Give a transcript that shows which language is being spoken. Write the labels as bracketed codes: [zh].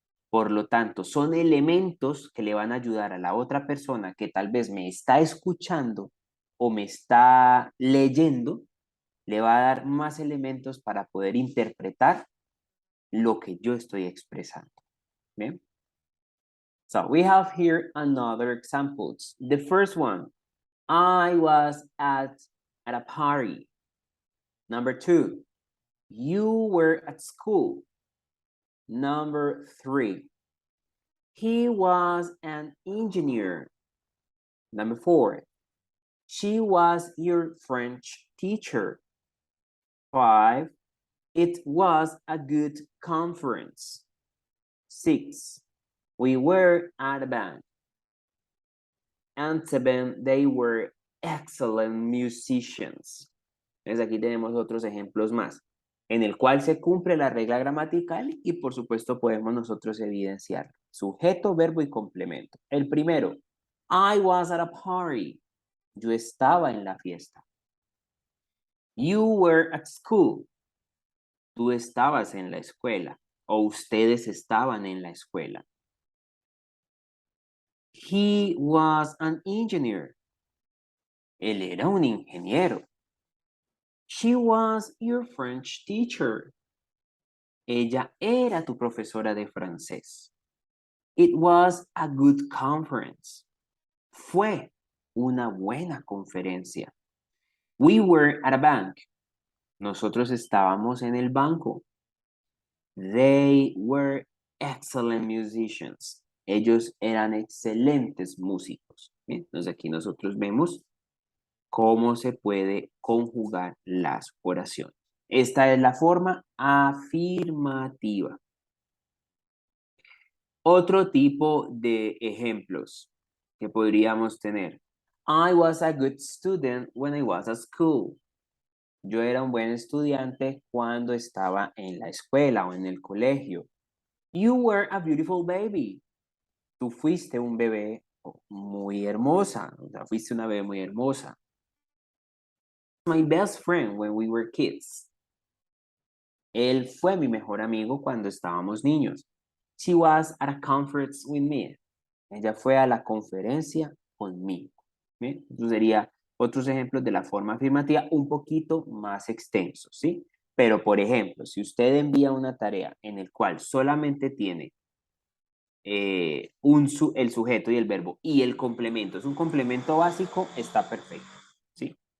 [es] Por lo tanto, son elementos que le van a ayudar a la otra persona que tal vez me está escuchando o me está leyendo, le va a dar más elementos para poder interpretar lo que yo estoy expresando. ¿Bien? [en] So we have here another examples. The first one, I was at a party. Number 2, you were at school. Number 3, he was an engineer. Number 4, she was your French teacher. 5, it was a good conference. 6, we were at a band. And 7, they were excellent musicians. [es] Entonces aquí tenemos otros ejemplos más, en el cual se cumple la regla gramatical y por supuesto podemos nosotros evidenciar sujeto, verbo y complemento. El primero, [en] I was at a party. [es] Yo estaba en la fiesta. [en] You were at school. [es] Tú estabas en la escuela o ustedes estaban en la escuela. [en] He was an engineer. [es] Él era un ingeniero. [en] She was your French teacher. [es] Ella era tu profesora de francés. [en] It was a good conference. [es] Fue una buena conferencia. [en] We were at a bank. [es] Nosotros estábamos en el banco. [en] They were excellent musicians. [es] Ellos eran excelentes músicos. Bien, entonces aquí nosotros vemos cómo se puede conjugar las oraciones. Esta es la forma afirmativa. Otro tipo de ejemplos que podríamos tener. [en] I was a good student when I was at school. [es] Yo era un buen estudiante cuando estaba en la escuela o en el colegio. [en] You were a beautiful baby. [es] Tú fuiste un bebé muy hermosa. O sea, fuiste una bebé muy hermosa. [en] My best friend when we were kids. [es] Él fue mi mejor amigo cuando estábamos niños. [en] She was at a conference with me. [es] Ella fue a la conferencia conmigo. ¿Bien? Eso sería otros ejemplos de la forma afirmativa un poquito más extensos, ¿sí? Pero, por ejemplo, si usted envía una tarea en el cual solamente tiene el sujeto y el verbo y el complemento, es un complemento básico, está perfecto, ¿sí?